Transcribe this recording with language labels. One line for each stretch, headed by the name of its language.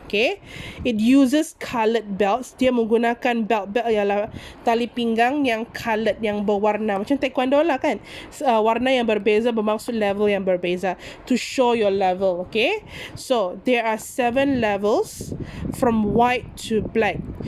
English: Okay, it uses coloured belts.
Malay: Dia menggunakan belt ialah tali pinggang yang coloured, yang berwarna, macam taekwondo lah kan. Warna yang berbeza bermaksud level yang berbeza,
English: to show your level. Okay, so there are 7 levels from white to black.